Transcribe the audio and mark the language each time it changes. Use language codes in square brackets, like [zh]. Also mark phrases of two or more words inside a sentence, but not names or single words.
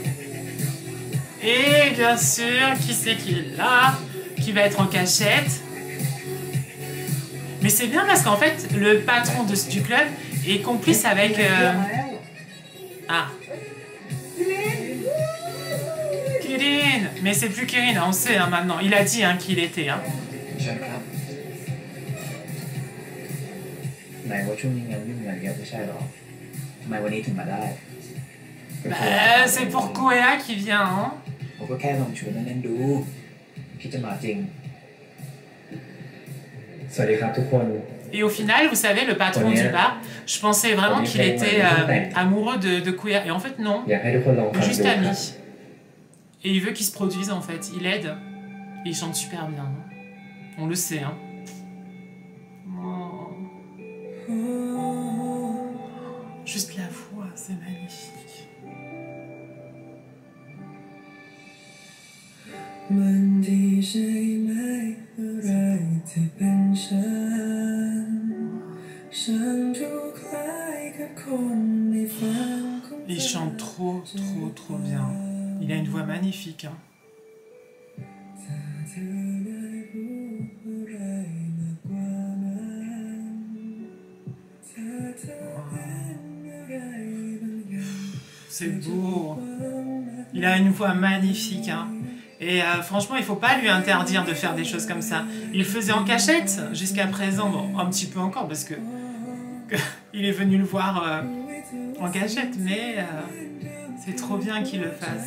[fr] Et bien sûr, qui c'est qui est là, qui va être en cachette. Mais c'est bien parce qu'en fait, le patron du club est complice avec... Ah. Kirin. Mais c'est plus Kirin, on sait hein, maintenant. Il a dit hein, qu'il était. Hein. [th] เชิญครับไหนว่าช่วงนี้งานยุ่งงานเยอะไม่ใช่หรอทำไมวันนี้ถึงมาได้ [fr] Bah, c'est pour Koea qui vient, hein. [th] ผมก็แค่ลองชวนเล่นๆดูคิดจะมาจริง สวัสดีครับทุกคน [fr] Et au final, vous savez, le patron du bar, je pensais vraiment qu'il était amoureux de Koea. Et en fait, non. [th] อยากให้ทุกคนลองฟัง [fr] Juste [th] ดูครับ [fr] ami. Et il veut qu'il se produise, en fait. Il aide. Et il chante super bien. On le sait, hein. Oh. Juste la voix, c'est magnifique. [th] มันดีใช่ไหมอะไรที่เป็นฉันฉันดูคล้ายกับคนในฝันของเธอ [fr] Il chante trop, trop, trop bien. Il a une voix magnifique, hein. [th] ถ้าเธอได้รู้อะไรมากกว่านั้นถ้าเธอเป็นอะไรบางอย่าง [fr] C'est beau. Il a une voix magnifique, hein. Et franchement, il faut pas lui interdire de faire des choses comme ça. Il le faisait en cachette jusqu'à présent, bon, un petit peu encore parce que il est venu le voir en cachette, mais c'est trop bien qu'il le fasse.